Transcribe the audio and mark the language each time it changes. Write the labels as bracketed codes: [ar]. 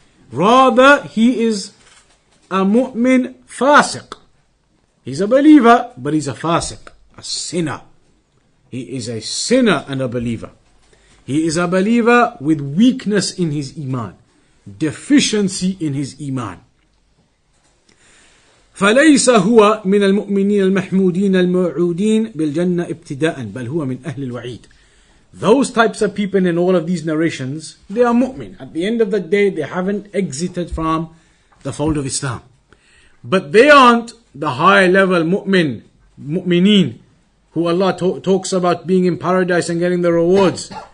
[en] Rather, he is a mu'min fasiq. He's a believer, but he's a fasiq, a sinner. He is a sinner and a believer. He is a believer with weakness in his iman, deficiency in his iman. [ar] فليس هو من المؤمنين المحمودين الموعودين بالجنة ابتداء بل هو من أهل الوعيد. [en] Those types of people in all of these narrations, they are mu'min. At the end of the day, they haven't exited from the fold of Islam. But they aren't the high level mu'mineen, who Allah talks about being in paradise and getting the rewards.